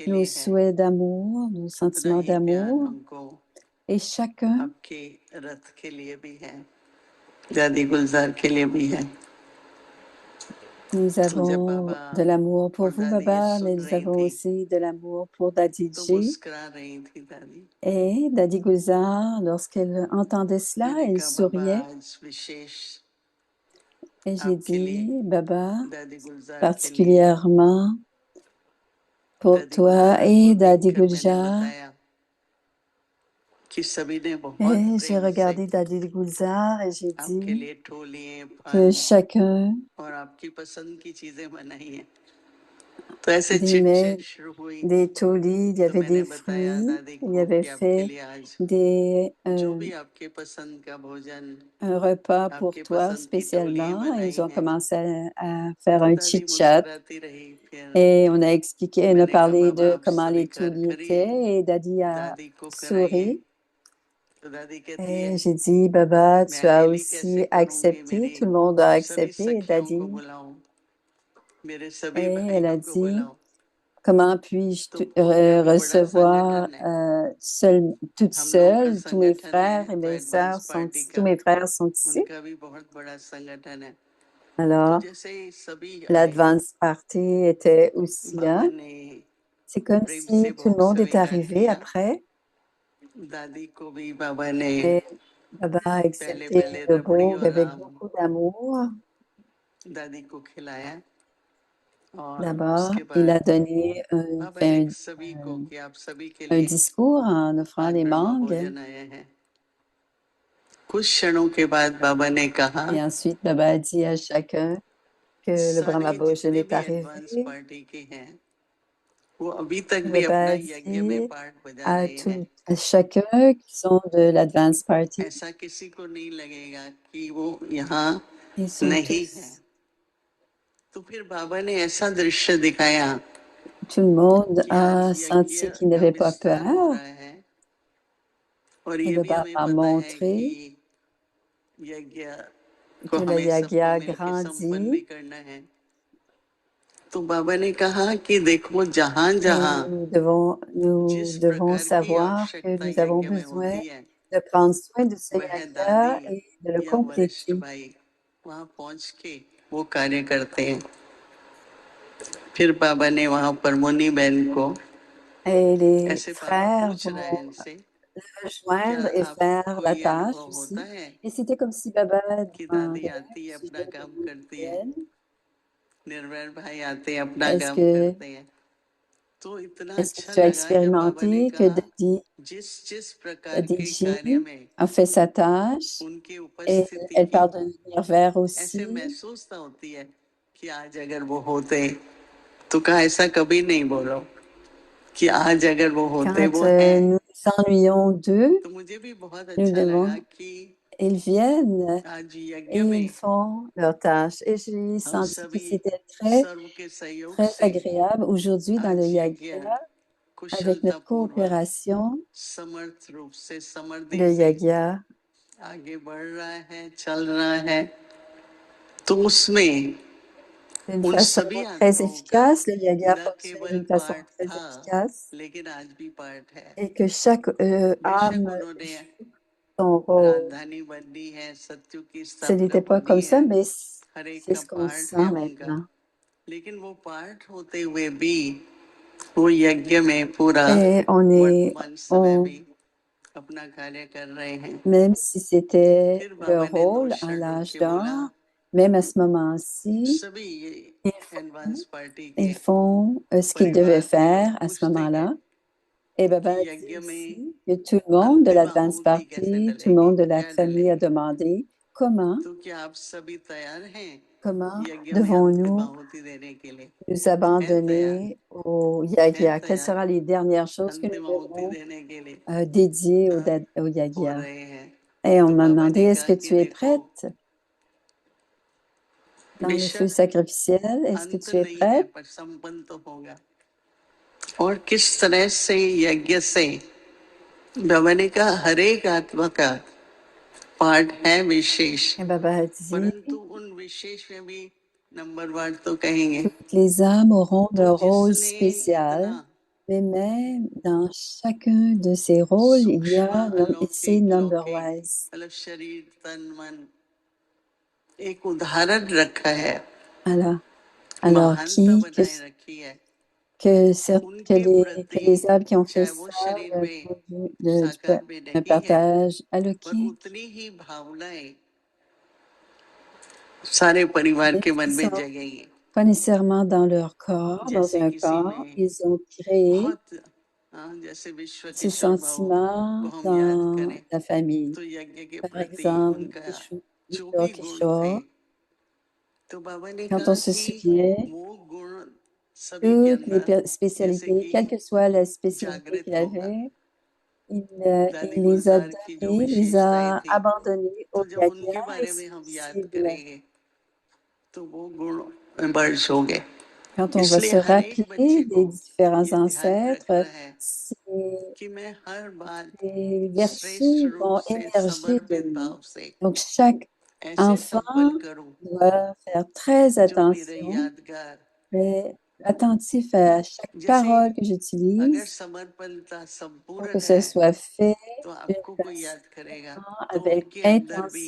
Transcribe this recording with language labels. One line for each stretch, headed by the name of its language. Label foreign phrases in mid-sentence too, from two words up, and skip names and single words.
French: nos
Hindi: लिए है
French: souhaits d'amour, nos
Hindi: उतना
French: sentiments
Hindi: ही प्यार
French: d'amour,
Hindi: हमको
French: et chacun,
Hindi: आपके रथ के लिए भी है दादी गुलजार के लिए भी है
French: nous
Hindi: तो जब
French: avons
Hindi: बाबा
French: de l'amour pour
Hindi: और
French: vous,
Hindi: दादी ये
French: Baba, mais
Hindi: सुन
French: nous
Hindi: रही
French: avons
Hindi: थी
French: aussi de l'amour pour
Hindi: तो
French: Dadiji.
Hindi: मुस्कुरा रही थी दादी
French: Et Dadi Gulzar, lorsqu'elle entendait cela,
Hindi: मैंने
French: elle
Hindi: कहा बाबा
French: souriait.
Hindi: आज विशेष
French: Et j'ai
Hindi: आपके लिए
French: dit, Baba,
Hindi: दादी गुलजार के लिए
French: particulièrement pour
Hindi: दादी
French: toi
Hindi: गुलजार को
French: et Dadi
Hindi: देखकर मैंने
French: Gulzar.
Hindi: बताया कि सभी ने बहुत
French: Et j'ai
Hindi: प्रेम से
French: regardé Dadi Gulzar et j'ai
Hindi: आपके
French: dit
Hindi: लिए ठोलिए
French: que
Hindi: फल
French: chacun
Hindi: और आपकी पसंद की चीजें बनाई हैं तो ऐसे
French: des
Hindi: चिट
French: mets,
Hindi: चैट शुरू हुई
French: des taulis, il y
Hindi: तो
French: avait
Hindi: मैंने
French: des
Hindi: बताया
French: fruits,
Hindi: दादी
French: il y
Hindi: को
French: avait
Hindi: कि आपके
French: fait
Hindi: लिए आज
French: des,
Hindi: जो भी आपके पसंद का भोजन
French: un repas pour
Hindi: आपके
French: toi
Hindi: पसंद की टोलियां
French: spécialement. Ils
Hindi: बनाई
French: ont
Hindi: हैं
French: commencé à faire
Hindi: तो
French: un
Hindi: दादी
French: chit-chat
Hindi: मुस्कुराती रही फिर
French: et on a expliqué, on a
Hindi: मैंने कहा
French: parlé
Hindi: बाबा
French: de
Hindi: आप
French: comment les
Hindi: स्वीकार
French: taulis
Hindi: करिए
French: étaient et Dadi a
Hindi: दादी को कराइए
French: souri.
Hindi: तो दादी कहती है
French: Et j'ai dit, Baba,
Hindi: मैं
French: tu as
Hindi: अकेली कैसे
French: aussi
Hindi: करूंगी
French: accepté,
Hindi: मेरी
French: tout le monde a
Hindi: सभी
French: accepté. Et
Hindi: सखियों को
French: Dadi,
Hindi: बुलाऊं मेरे सभी
French: et elle a
Hindi: भाइयों को
French: dit,
Hindi: बुलाऊं
French: comment puis-je
Hindi: तो वो क्या वो बड़ा
French: recevoir
Hindi: संगठन है
French: toute
Hindi: हम लोगों का
French: seule? Tous mes
Hindi: संगठन है
French: frères et
Hindi: तो
French: mes sœurs
Hindi: एडवांस
French: sont
Hindi: पार्टी
French: ici, tous
Hindi: का
French: mes frères sont ici.
Hindi: उनका भी बहुत बड़ा संगठन है तो
French: Alors,
Hindi: जैसे ही सभी आए
French: l'
English: advance party
French: était aussi
Hindi: बाबा
French: là.
Hindi: ने
French: C'est comme
Hindi: प्रेम से
French: si tout le
Hindi: भोग
French: monde est
Hindi: स्वीकार
French: arrivé
Hindi: किया
French: après.
Hindi: दादी को भी बाबा ने
French: Et Baba a
Hindi: पहले
French: accepté
Hindi: पहले
French: le
Hindi: रबड़ी
French: bhog
Hindi: और
French: avec
Hindi: आम
French: beaucoup d'amour.
Hindi: दादी को खिलाया और
French: D'abord,
Hindi: उसके
French: il a
Hindi: बाद
French: donné
Hindi: बाबा ने
French: fait
Hindi: सभी को कि आप सभी के
French: un
Hindi: लिए
French: discours en offrant
Hindi: आज
French: des
Hindi: ब्रह्मा
French: mangues.
Hindi: भोजन आए हैं कुछ क्षणों के बाद बाबा ने कहा
French: Et ensuite, Baba a dit à chacun que le Brahma
Hindi: सारे
French: Bhojan
Hindi: जितने
French: est
Hindi: भी एडवांस
French: arrivé.
Hindi: पार्टी के हैं वो अभी तक भी
French: Baba
Hindi: अपना
French: a
Hindi: यज्ञ में
French: dit
Hindi: पार्ट बजा रहे हैं
French: à chacun qui sont de l'Advance Party,
Hindi: ऐसा किसी को नहीं लगेगा कि वो यहाँ
French: ils sont
Hindi: नहीं है
French: tous,
Hindi: तो फिर बाबा ने ऐसा दृश्य दिखाया
French: tout le monde
Hindi: कि आज
French: a
Hindi: यज्ञ
French: senti qu'il
Hindi: का
French: n'avait pas
Hindi: विस्तार हो
French: peur.
Hindi: रहा है और
French: Et
Hindi: ये भी
French: Baba
Hindi: हमें
French: a
Hindi: पता है कि
French: montré
Hindi: यज्ञ को
French: que le
Hindi: हमें सबको
French: Yagya
Hindi: मिलके संपन्न भी
French: grandit
Hindi: करना है तो बाबा ने कहा कि देखो जहां
French: et
Hindi: जहां
French: nous
Hindi: जिस
French: devons
Hindi: प्रकार की
French: savoir que
Hindi: आवश्यकता
French: nous avons
Hindi: यज्ञ में
French: besoin
Hindi: होती है
French: de prendre soin de ce
Hindi: वह दादी
French: Yagya et de le
Hindi: या वरिष्ठ
French: compléter.
Hindi: भाई वहां पहुंच के वो कार्य करते हैं फिर बाबा ने वहां पर मुनि बहन को
French: Et les
Hindi: ऐसे बाबा
French: frères
Hindi: पूछ रहे हैं
French: vont
Hindi: इनसे क्या
French: rejoindre et faire
Hindi: आपको
French: la
Hindi: ये
French: tâche
Hindi: अनुभव होता
French: aussi.
Hindi: है
French: Et c'était comme si Baba
Hindi: कि दादी
French: demandait
Hindi: आती
French: au
Hindi: है
French: sujet
Hindi: अपना
French: de
Hindi: काम करती है
French: Muriel,
Hindi: निर्वैर भाई आते हैं अपना
French: est-ce
Hindi: काम
French: que,
Hindi: करते हैं तो इतना
French: est-ce que
Hindi: अच्छा
French: tu as
Hindi: लगा जब बाबा ने
French: expérimenté que
Hindi: कहा जिस जिस प्रकार के
French: Dadiji
Hindi: कार्य में
French: a fait sa tâche
Hindi: उनकी
French: et
Hindi: उपस्थिति
French: elle
Hindi: की
French: parle de venir vers
Hindi: ऐसे
French: aussi.
Hindi: महसूसता होती है कि आज अगर वो होते तो कहा ऐसा कभी नहीं बोलो कि आज अगर वो होते
French: Quand
Hindi: वो है
French: nous nous ennuyons d'eux,
Hindi: तो मुझे भी बहुत
French: nous
Hindi: अच्छा लगा
French: devons,
Hindi: कि
French: ils viennent
Hindi: आज
French: et
Hindi: यज्ञ
French: ils
Hindi: में
French: font leur tâche. Et j'ai
Hindi: हम
French: senti que
Hindi: सभी
French: c'était très,
Hindi: सर्व के सहयोग
French: très
Hindi: से
French: agréable aujourd'hui dans le
Hindi: आज यज्ञ
French: Yagya. avec notre
Hindi: कुशलतापूर्वक
French: coopération,
Hindi: समर्थ रूप से समृद्धि
French: le
Hindi: से
French: Yagya
Hindi: आगे बढ़ रहा है, चल रहा है, तो उसमें
French: d'une
Hindi: उन
French: façon
Hindi: सभी
French: très
Hindi: आत्माओं का
French: efficace, le Yagya
Hindi: न
French: fonctionne
Hindi: केवल
French: d'une façon
Hindi: पाठ
French: très
Hindi: था,
French: efficace
Hindi: लेकिन आज भी पाठ है।
French: et que chaque
Hindi: बेशक
French: âme
Hindi: उन्होंने
French: joue son rôle.
Hindi: राजधानी बननी है, सत्युग की
French: Ce
Hindi: स्थापना
French: n'était pas
Hindi: होनी
French: comme
Hindi: है,
French: ça, mais
Hindi: हर एक
French: c'est
Hindi: का
French: ce qu'on
Hindi: पार्ट है
French: sent
Hindi: उनका।
French: maintenant.
Hindi: लेकिन वो पार्ट होते हुए भी वो यज्ञ में पूरा
French: Et
Hindi: वर्तमान समय
French: on,
Hindi: भी अपना कार्य कर रहे हैं।
French: même si c'était
Hindi: फिर
French: leur
Hindi: बाबा ने दो
French: rôle à
Hindi: शब्द उठ
French: l'âge
Hindi: के बोला,
French: d'or, même à ce moment-ci,
Hindi: सभी ये
French: ils
English: advance party
Hindi: के
French: ils font ce qu'ils devaient
Hindi: परिवार के
French: faire
Hindi: लोग
French: à ce
Hindi: पूछते हैं
French: moment-là. Et Baba
Hindi: कि
French: a dit
Hindi: यज्ञ में
French: aussi que tout le monde de
Hindi: अंतिम
French: l'Advance
Hindi: आहुति कैसे
French: Party, tout le
Hindi: डलेगी,
French: monde de la
Hindi: क्या
French: famille a
Hindi: डलेगी?
French: demandé comment,
Hindi: तो क्या आप सभी तैयार हैं
French: comment
Hindi: यज्ञ में अंतिम
French: devons-nous
Hindi: आहुति देने के लिए?
French: nous
Hindi: है तैयार?
French: abandonner au
Hindi: है
French: Yagya? Quelles
Hindi: तैयार
French: seront les dernières choses que nous
Hindi: अंतिम आहुति
French: devrons
Hindi: देने के लिए?
French: dédier
Hindi: हाँ,
French: au
Hindi: हो
French: Yagya?
Hindi: रहे हैं।
French: Et on
Hindi: तो
French: m'a
Hindi: बाबा
French: demandé,
Hindi: ने
French: est-ce
Hindi: कहा
French: que
Hindi: कि
French: tu es
Hindi: देखो,
French: prête dans le feu
Hindi: बेशक
French: sacrificiel? Est-ce que
Hindi: अंत
French: tu es
Hindi: नहीं है
French: prête?
Hindi: पर संपन्न तो होगा। और किस तरह से यज्ञ से बाबा ने कहा हर एक आत्मा का पार्ट है विशेष,
French: Et Baba a dit,
Hindi: परंतु उन विशेष में भी नंबर वार तो कहेंगे।
French: toutes les âmes auront
Hindi: तो
French: leur rôle
Hindi: जिसने
French: spécial,
Hindi: इतना
French: mais même dans chacun de ces rôles, il y
Hindi: सूक्ष्म
French: a, c'est
Hindi: अलौकिक लौकिक
French: number-wise.
Hindi: मतलब शरीर तन मन एक उदाहरण रखा है,
French: Alors, alors
Hindi: महानता बनाए
French: que,
Hindi: रखी है
French: que
Hindi: उनके प्रति,
French: les âmes qui ont fait
Hindi: चाहे वो
French: ça
Hindi: शरीर
French: d'un
Hindi: में
French: point de vue
Hindi: साकार में
French: d'un
Hindi: नहीं है,
French: partage
Hindi: पर
French: alaukique,
Hindi: उतनी ही भावनाएं सारे परिवार
French: même
Hindi: के मन
French: s'ils
Hindi: में
French: sont
Hindi: जगेंगी।
French: pas nécessairement dans leur corps, dans
Hindi: जैसे
French: un
Hindi: किसी
French: corps,
Hindi: में
French: ils ont créé
Hindi: बहुत जैसे विश्व
French: ces
Hindi: किशोर भाव को
French: sentiments
Hindi: हम याद
French: dans
Hindi: करें
French: la famille.
Hindi: तो यज्ञ के
French: Par
Hindi: प्रति
French: exemple,
Hindi: उनका जो
French: Kishore
Hindi: भी गुण थे,
French: Kishore,
Hindi: तो बाबा ने
French: quand on
Hindi: कहा
French: se
Hindi: कि
French: souvient,
Hindi: वो गुण सभी के
French: toutes les
Hindi: अंदर जैसे
French: spécialités,
Hindi: कि
French: quelle que soit la spécialité qu'il
Hindi: जागृत होगा।
French: avait,
Hindi: दादी
French: il les a
Hindi: गुलजार की जो
French: donnés, les
Hindi: विशेषताएं
French: a
Hindi: थी,
French: abandonnés au
Hindi: तो जब
French: Yagya
Hindi: उनके
French: et
Hindi: बारे में हम याद
French: s'il voulait.
Hindi: करेंगे तो वो गुण बर्ज हो गए।
French: Quand on va
Hindi: इसलिए
French: se
Hindi: हर एक बच्चे
French: rappeler
Hindi: को
French: des différents
Hindi: ये ध्यान रखना
French: ancêtres,
Hindi: है
French: ces,
Hindi: कि मैं हर बात
French: ces
Hindi: श्रेष्ठ
French: vertus
Hindi: रूप
French: vont
Hindi: से
French: émerger de
Hindi: समर्पित
French: nous.
Hindi: भाव से
French: Donc, chaque
Hindi: ऐसे
French: enfant
Hindi: संपन्न करूं
French: doit faire très
Hindi: जो मेरे
French: attention,
Hindi: यादगार,
French: très attentif à chaque
Hindi: जैसे
French: parole que
Hindi: अगर
French: j'utilise
Hindi: समर्पणता
French: pour que
Hindi: संपूर्ण
French: ce
Hindi: है
French: soit fait
Hindi: तो
French: d'une
Hindi: आपको कोई
French: façon
Hindi: याद करेगा तो
French: avec
Hindi: उनके अंदर भी